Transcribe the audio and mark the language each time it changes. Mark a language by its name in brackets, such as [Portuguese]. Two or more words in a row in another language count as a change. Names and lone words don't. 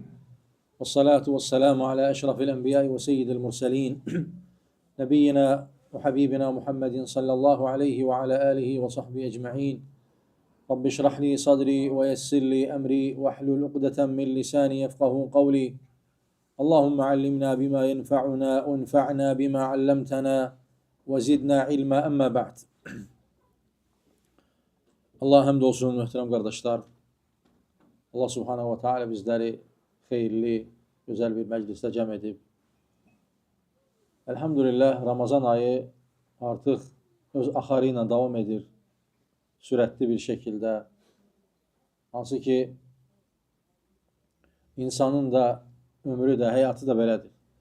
[Arabic] والصلاة والسلام على أشرف الأنبياء وسيد المرسلين. نبينا وحبيبنا محمد صلى الله عليه وعلى آله وصحبه أجمعين. رب اشرح لي صدري ويسر لي أمري واحلل عقدة من لساني يفقهوا قولي. اللهم علمنا بما ينفعنا وانفعنا بما علمتنا وزدنا علما أما بعد. [Azerbaijani] Allah həmd olsun, möhtərəm qardaşlar. Allah [Arabic] سبحانه وتعالى [Azerbaijani] bizləri xeyirli, gözəl bir məclisdə cəm edib. Elhamdülillah, Ramazan ayı artıq öz axarı ilə davam edir. Sürətli bir şəkildə. Hansı ki, insanın da ömrü də, həyatı da belədir.